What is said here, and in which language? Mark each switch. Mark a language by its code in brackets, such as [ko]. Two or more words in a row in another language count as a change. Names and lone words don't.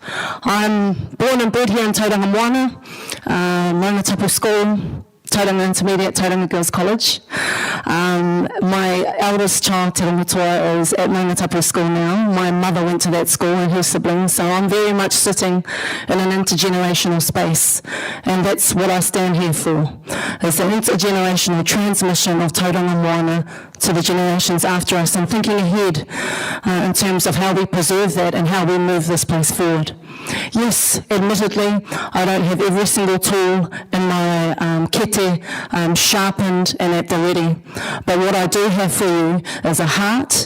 [en] I'm born and bred here in Tauranga Moana, Rangatapu School, Tauranga Intermediate, Tauranga Girls College. My eldest child, Te Ramatua, is at Maungatapu School now. My mother went to that school and her siblings, so I'm very much sitting in an intergenerational space, and that's what I stand here for, is the intergenerational transmission of tauranga moana to the generations after us, and thinking ahead in terms of how we preserve that and how we move this place forward. Yes, admittedly, I don't have every single tool in my kete sharpened and at the ready, but what I do have for you is a heart.